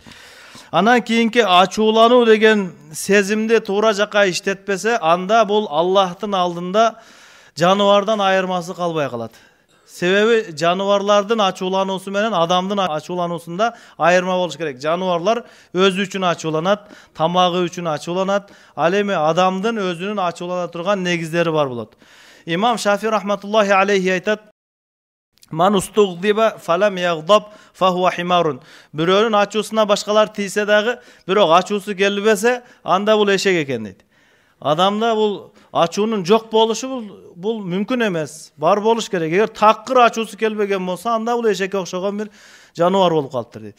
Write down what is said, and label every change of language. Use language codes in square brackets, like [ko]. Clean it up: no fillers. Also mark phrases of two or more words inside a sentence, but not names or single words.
[ky] Анан кийинки ачуулануу деген сезимди туура жака иштетпесе, анда бул Аллахтын алдында жаныбардан айырмасы калбай калат. Себеби жаныбарлардын ачуулануусу менен адамдын ачуулануусунда айырма болуш керек. Жаныбарлар өзү үчүн ачууланат, тамагы үчүн ачууланат, ал эми адамдын өзүнүн ачуулана турган негиздери бар болот. [ar] Имам Шафи رحمة الله عليه айтат: "من استغضب فلم يغضب فهو حمار." [ky] Бирөөнүн ачуусуна башкалар тийсе дагы, бирок ачуусу келбесе, анда бул эшек экен дейт. Адамда бул ачуунун жок болушу бул мүмкүн эмес. Бар болуш керек. Эгер такыр ачуусу келбеген болсо, анда бул эшекке окшогон бир жаныбар болуп калыптыр дейт.